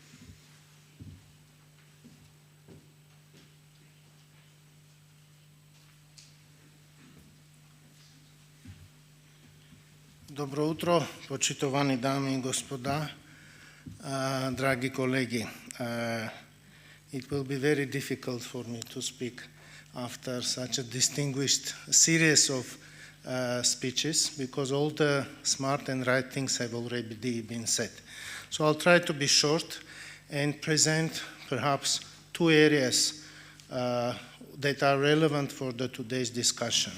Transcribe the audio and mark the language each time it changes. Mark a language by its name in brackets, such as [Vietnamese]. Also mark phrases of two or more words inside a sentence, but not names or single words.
[Macedonian] Добро утро, почитувани дами и господа, драги колеги. [English] It will be very difficult for me to speak after such a distinguished series of speeches because all the smart and right things have already been said. So I'll try to be short and present perhaps two areas that are relevant for today's discussion.